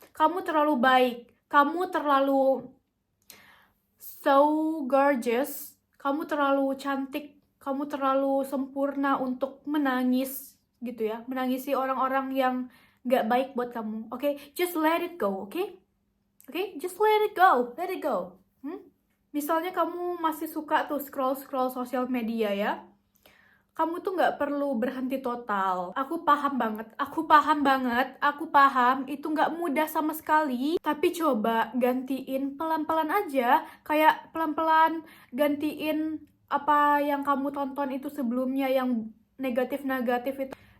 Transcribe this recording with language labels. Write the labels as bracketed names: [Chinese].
[Indonesian] Kamu terlalu baik. Kamu terlalu [English] so gorgeous, [Indonesian] kamu terlalu cantik kamu terlalu sempurna untuk menangis gitu ya, menangisi orang-orang yang gak baik buat kamu. [English] Oke, just let it go, oke? Oke, just let it go, let it go. [Indonesian] Misalnya kamu masih suka tuh scroll sosial media ya, kamu tuh nggak perlu berhenti total. Aku paham banget, aku paham itu nggak mudah sama sekali. Tapi coba gantiin pelan-pelan aja, kayak pelan-pelan gantiin apa yang kamu tonton itu sebelumnya yang negatif-negatif itu.